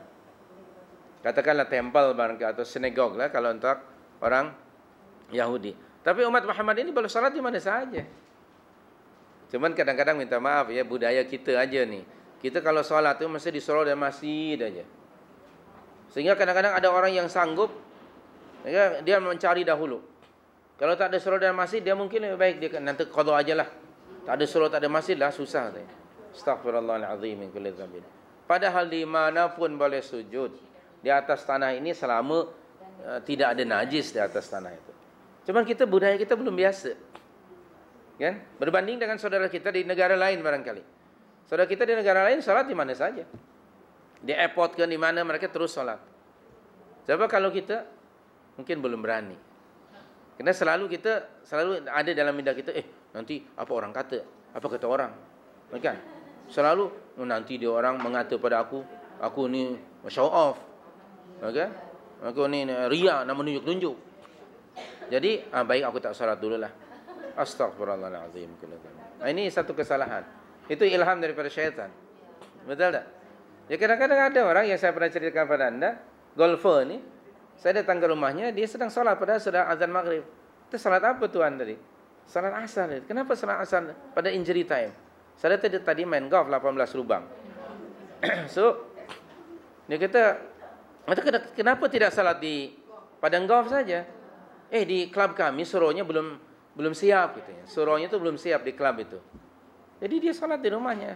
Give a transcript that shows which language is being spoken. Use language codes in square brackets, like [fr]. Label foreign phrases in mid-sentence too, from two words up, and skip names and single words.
[ms] Katakanlah temple atau sinagog lah kalau untuk orang Yahudi. Tapi umat Muhammad ini boleh salat di mana saja. Cuman kadang-kadang minta maaf ya, budaya kita aja nih. Kita kalau solat tu mesti disuruh dalam masjid aja. Sehingga kadang-kadang ada orang yang sanggup, ya, dia mencari dahulu. Kalau tak ada suruh dalam masjid, dia mungkin lebih baik dia nanti qada ajalah. Tak ada suruh, tak ada masjid lah, susah. [ar] أستغفر الله العظيم من كل ذنب. [ms] Padahal di manapun boleh sujud di atas tanah ini selama tidak ada najis di atas tanah itu. Cuman budaya kita belum biasa. Kan? Berbanding dengan saudara kita di negara lain barangkali. Saudara kita di negara lain salat di mana saja. Di airport ke di mana mereka terus salat. Sebab kalau kita mungkin belum berani. Karena selalu ada dalam minda kita, nanti apa orang kata? Apa kata orang? Kan? Selalu nanti dia orang mengata pada aku ni [en] show off. [ms] Okay? Aku ni ria, nak menunjuk-tunjuk. Jadi baik aku tak salat dululah. Astaghfirullahalazim. Ini satu kesalahan. Itu ilham daripada syaitan. Betul tak? Ya kadang-kadang ada orang yang saya pernah ceritakan pada anda, golfer ni, saya datang ke rumahnya, dia sedang solat padahal sudah azan maghrib. Itu salat apa tuan tadi? Salat asar. Kenapa salat asar pada [en] injury time? [ms] Saya tadi main golf 18 lubang. So, dia kata, kenapa tidak salat di padang golf saja? Di klub kami suruhnya belum belum siap gitu ya. Surahnya itu belum siap di klub itu. Jadi dia salat di rumahnya.